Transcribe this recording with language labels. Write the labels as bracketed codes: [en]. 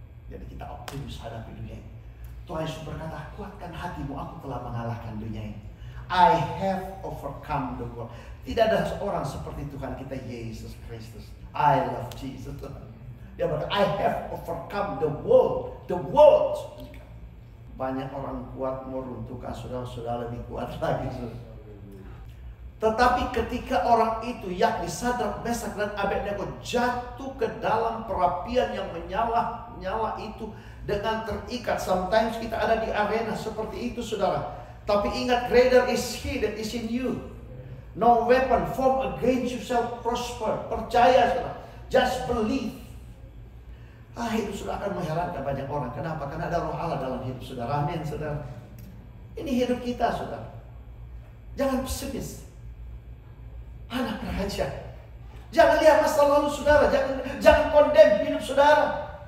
[id] Jadi kita optimis hadapi dunia ini. Tuhan Yesus berkata, kuatkan hatimu, aku telah mengalahkan dunia ini. [en] I have overcome the world. [id] Tidak ada seorang seperti Tuhan kita Yesus Kristus. [en] I love Jesus. [id] Dia berkata, [en] I have overcome the world. The world. [id] Banyak orang kuat meruntuhkan saudara-saudara lebih kuat lagi. Tetapi ketika orang itu, yakni Sadrak, Mesak dan Abednego, jatuh ke dalam perapian yang menyala itu dengan terikat. [en] Sometimes [id] kita ada di arena seperti itu saudara. Tapi ingat, [en] greater is He that is in you. No weapon formed against you shall prosper. [id] Percaya saudara. [en] Just believe. [id] Itu sudah akan mengherankan banyak orang. Kenapa? Karena ada roh Allah dalam hidup saudara. Amin saudara. Ini hidup kita saudara. Jangan pesimis. Anak raja. Jangan lihat masa lalu saudara. Jangan condemn hidup saudara.